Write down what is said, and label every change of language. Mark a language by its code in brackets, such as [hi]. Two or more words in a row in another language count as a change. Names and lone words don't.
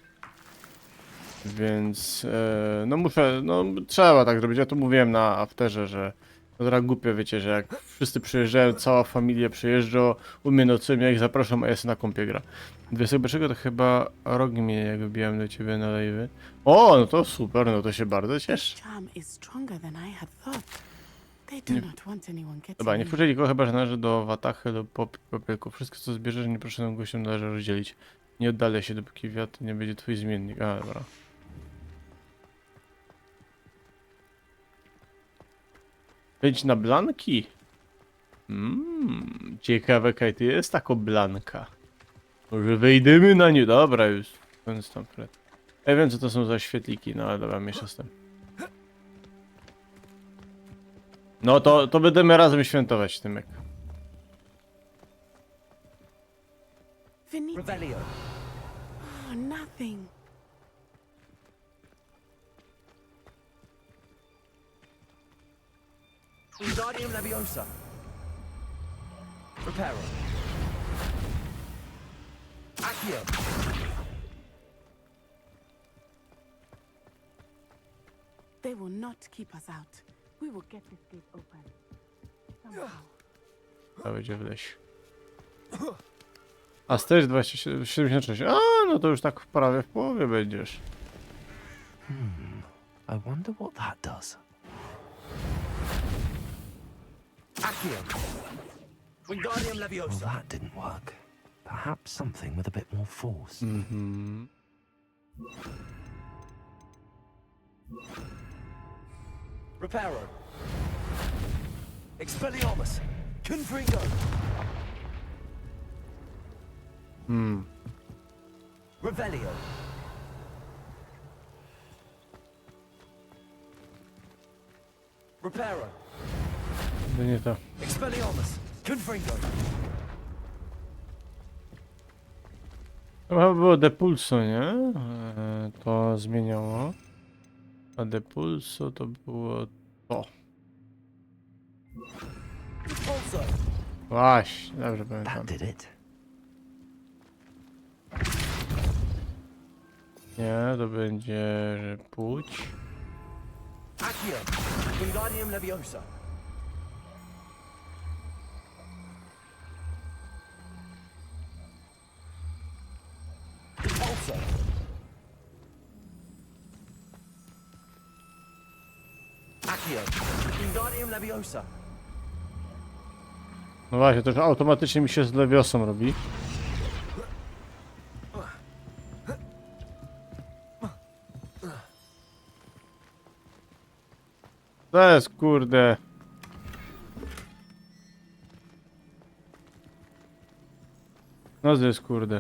[pl] Więc no muszę, no trzeba tak zrobić. Ja to mówiłem na afterze, że to trochę głupio, wiecie, że jak wszyscy przyjeżdżają, cała familia przyjeżdża, u mnie nocują, ja ich zapraszam, a ja sobie na kąpie gra. 21 to chyba rok mnie, jak wbijałem do ciebie na live'y. O, no to super, no to się bardzo cieszę. [en] charm is stronger than I had thought. They do not want anyone getting [pl] Dobra, nie [en] in. [pl] wpuszczaj nikogo, chyba że należy do watachy, do popyku. Wszystko co zbierzesz, nieproszonym gościom należy rozdzielić. Nie oddalaj się, dopóki wiatr nie będzie twój zmiennik. A, dobra. Wejdź na blanki? Ciekawe, kaj to jest taka blanka. Może wejdziemy na nie. Dobra, już. Koniec tam, Fred. Ja wiem, co to są za świetliki, no ale dobra, mniejsza z tym. No to będziemy razem świętować, Tymek. Finito. Revelio. [en] Oh, nothing. [la] Wingardium Leviosa. Reparo. Accio. [en] They will not keep us out. We will get this gate open. Somehow. [pl] To będzie w lesie. A stage 76. A, no to już tak prawie w połowie będziesz. [en] I wonder what that does. Accio. [la] Wingardium [en] Well, [la] Leviosa. [en] that didn't work. Perhaps something with a bit more force. Mhm. [la] Reparo. Expelliarmus. Confringo. Revelio. Reparo. [pl] To nie to. [la] Expelliarmus. Confringo. [pl] To chyba było Depulso, nie? To zmieniało. A Depulso to było to. Repulso. Właśnie, dobrze pamiętam. [en] That did it. [pl] Nie, to będzie, że płóć. [la] Accio. Wingardium Leviosa. Repulso. Accio. Wingardium Leviosa. [pl] No właśnie, to już automatycznie mi się z Lewiosą robi. To jest kurde. No to jest kurde.